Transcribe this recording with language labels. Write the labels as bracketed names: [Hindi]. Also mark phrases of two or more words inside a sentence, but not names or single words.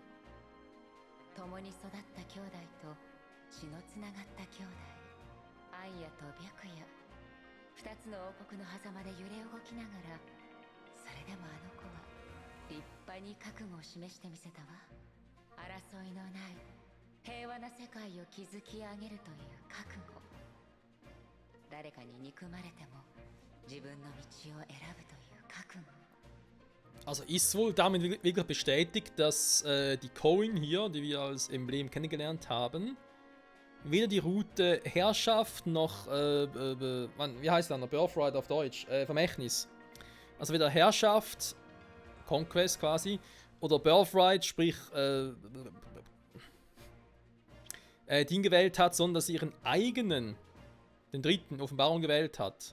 [Japanese] 共に育った兄弟と血のつながった兄弟、アンヤと白夜、二つの王国の狭間で揺れ動きながら、それでもあの子は立派に覚悟を示してみせたわ。争いのない平和な世界を築き上げるという覚悟。誰かに憎まれても自分の道を選ぶという覚悟。 [German] Also ist wohl damit wirklich bestätigt, dass die Coin hier, die wir als Emblem kennengelernt haben, weder die Route Herrschaft noch, wie heißt das? Birthright auf Deutsch, Vermächtnis. Also weder Herrschaft, Conquest quasi, oder Birthright, sprich Ding gewählt hat, sondern dass sie ihren eigenen, den dritten, Offenbarung gewählt hat.